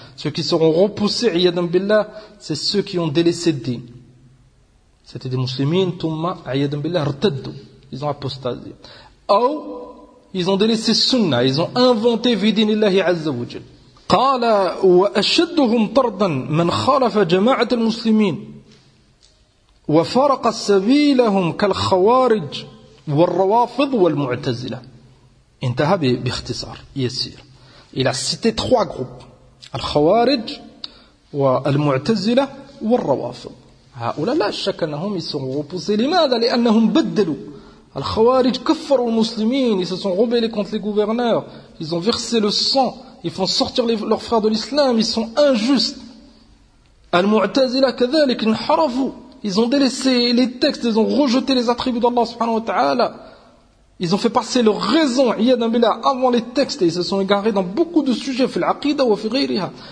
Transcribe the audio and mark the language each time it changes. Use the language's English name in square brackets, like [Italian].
[French] Ceux qui seront repoussés [Arabic] عيدا بالله [French] c'est ceux qui ont délaissé le din. C'était des musulmans [Arabic] ثم عيدا بالله ارتدوا, [French] ils ont apostasé. [Arabic] أو [French] ils ont délaissé [Arabic] سنة, [French] ils ont inventé [Arabic] في دين الله عز وجل. قال وأشدهم طردا من خالف جماعة المسلمين وفرق سبيلهم كالخوارج والروافض والمعتزلة. انتهى باختصار يسير إلى ستة [French] trois groupes, [Arabic] الخوارج والمعتزلة والروافض. هؤلاء لا شك أنهم يسرقون. لماذا؟ لأنهم بدلوا. الخوارج كفروا المسلمين, [French] ils se sont rebellés contre les gouverneurs, ils ont versé le sang, ils font sortir leurs frères de l'islam, ils sont injustes. Al-Mu'tazila [Arabic] كذلك انحرفوا, [French] ils ont délaissé les textes, ils ont rejeté les attributs d'Allah subhanahu wa ta'ala, ils ont fait passer leur raison iyadan billah avant les textes et ils se sont égarés dans beaucoup de sujets [Arabic] fil aqida wa fi ghayriha.